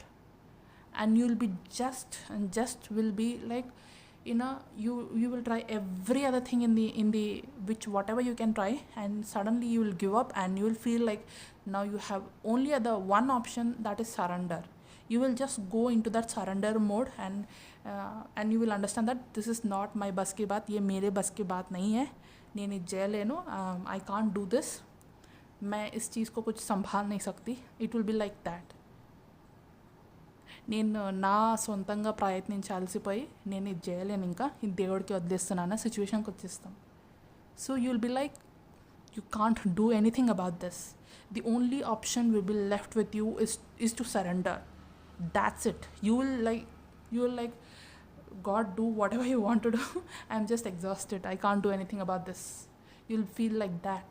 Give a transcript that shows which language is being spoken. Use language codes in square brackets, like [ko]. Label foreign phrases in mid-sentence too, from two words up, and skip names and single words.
[en] And you'll be just will be like, you will try every other thing in the which whatever you can try, and suddenly you will give up, and you will feel like now you have only other one option, that is surrender. You will just go into that surrender mode, and you will understand that this is not my [hi] bas ki baat, ye mere bas ki baat nahi hai, [te] nene jail leno, [en] I can't do this, [hi] मैं इस चीज़ को कुछ संभाल नहीं सकती. [en] It will be like that. [te] నేను నా సొంతంగా ప్రయత్నించాల్సిపోయి నేను ఇది చేయలేను, ఇంకా ఇది దేవుడికి వదిలేస్తున్నాను సిచ్యువేషన్కి వచ్చేస్తాం. [en] So you will be like, you can't do anything about this. The only option will be left with you is to surrender. That's it. You will like, God, do whatever you want to do. I'm just exhausted, I can't do anything about this. You'll feel like that.